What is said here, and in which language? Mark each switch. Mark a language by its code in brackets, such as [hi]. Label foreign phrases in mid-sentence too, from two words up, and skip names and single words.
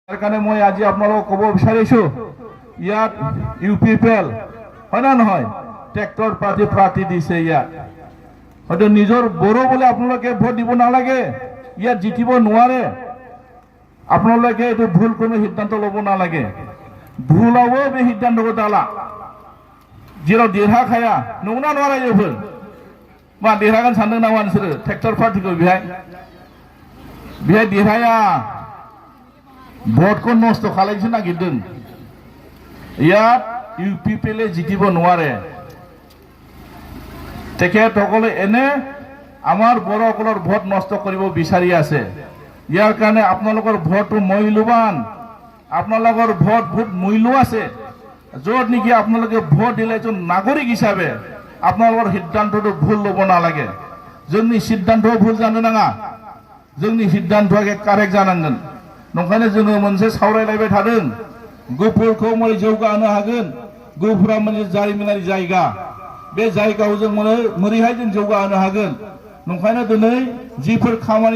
[as] তাৰ কাৰণে মই আজি আপোনালোকক ক'ব বিচাৰিছো ইয়াত ইউপিপিএল হয় না নহয় ট্ৰেক্টৰ প্ৰাৰ্থী দিছে ইয়াত হয়তো নিজৰ বড়ো বলে আপোনালোকে ভোট দিব নালাগে ইয়াত জিতিব নোৱাৰে আপোনালোকে এইটো ভুল কোনো সিদ্ধান্ত ল'ব নালাগে ভুল হ'ব [brx] बे সিদ্ধান্তखौ दाला जेराव देरहाखाया नंगौना नङा रायजोफोर मा देरहागोन सानदों नामा नोंसोरो ट्रेक्टर पार्टीखौ बेहाय देरहाया भोट को नष्ट खालायनोसो नागिरदों [as] ইয়াত ইউপিপিএল জিতিব নোৱাৰে তেখেতসকলে এনে আমাৰ বড়োসকলৰ ভোট নষ্ট কৰিব বিচাৰি আছে ইয়াৰ কাৰণে আপোনালোকৰ ভোটটো মূল্যৱান আপোনালোকৰ ভোট বহুত মূল্য আছে য'ত নেকি আপোনালোকে ভোট দিলে এজন নাগৰিক হিচাপে আপোনালোকৰ সিদ্ধান্তটো ভুল ল'ব নালাগে [brx] जोंनि सिद्धान्तआ भुल जानो नाङा जोंनि सिद्धान्तआ कारेक्ट जानांगोन नंखायनो जोङो मोनसे सावरायलायबाय थादों गुफुरखौ मारै जौगाहोनो हागोन गुफुरा मोनसे जारिमिनारि जायगा बे जायगायाव जों मोरैहाय जों जौगाहोनो हागोन नंखायनो दिनै जिफोर खामानि